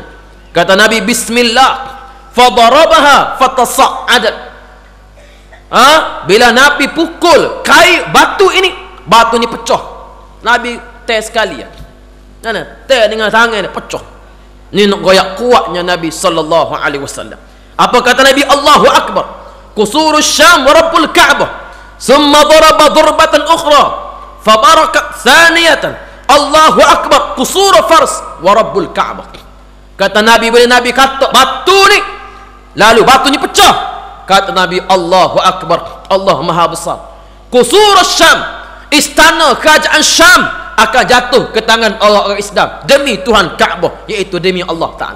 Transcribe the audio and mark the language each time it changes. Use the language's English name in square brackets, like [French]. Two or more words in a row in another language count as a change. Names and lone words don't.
[Arabic] Kata Nabi, بسم الله فضربها فتصدعت. [Malay] Bila Nabi pukul batu ini pecah. Nabi teh sekali ya. Teh dengan tangan dia pecah. Ni nak goyak kuatnya Nabi [Arabic] صلى الله عليه وسلم. [Malay] Apa kata Nabi? [Arabic] الله أكبر. قصور الشام ورب الكعبة. ثم ضرب ضربة أخرى فبرقت ثانية. الله أكبر قصور فارس ورب الكعبة. [Malay] Kata Nabi, bila Nabi kata batu ni, lalu batu ni pecah, kata Nabi, [Arabic] الله أكبر. [Malay] Allah Maha besar. [Arabic] قصور الشام, [Malay] istana kerajaan Syam akan jatuh ke tangan orang-orang Islam demi Tuhan Kaabah, iaitu demi [Arabic] الله تعالى.